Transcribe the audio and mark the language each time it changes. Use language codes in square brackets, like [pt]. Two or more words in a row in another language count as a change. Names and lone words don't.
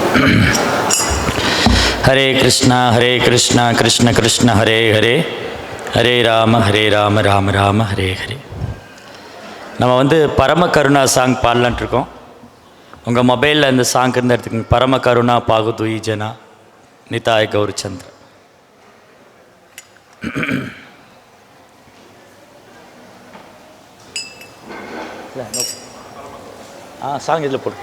[sa] हरे कृष्णा कृष्ण कृष्ण हरे हरे, हरे राम राम राम हरे हरे. [ta] நம்ம வந்து பரம கருணா சாங் பாடலான்ட்டு இருக்கோம். உங்கள் மொபைலில் இந்த சாங் இருந்து எடுத்துக்கோங்க. பரம கருணா பாகுதுயி ஜனா நிதாய் கௌரிச்சந்திர. சாங் இதில் போடுங்க.